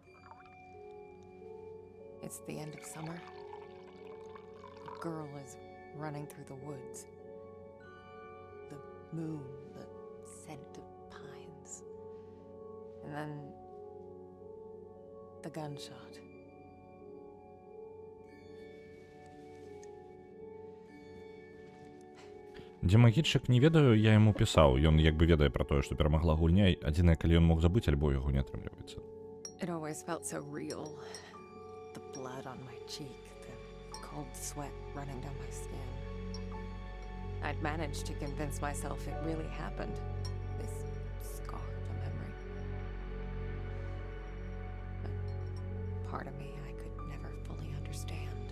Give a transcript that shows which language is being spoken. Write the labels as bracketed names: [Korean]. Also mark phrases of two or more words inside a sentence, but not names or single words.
[English] It's the end of summer. A girl is running through the woods. The moon, the scent of pines. And then the gunshot. [Belarusian] Демагітчык не ведаю, я яму пісаў. Ён як бы ведае пра тое, што перамагла гульня. Адзінае, калі ён мог забыць, альбо яго не атрымліваецца. [English] It always felt so real. The blood on my cheek, the cold sweat running down my skin. I'd managed to convince myself it really happened. This scar of a memory. But part of me I could never fully understand.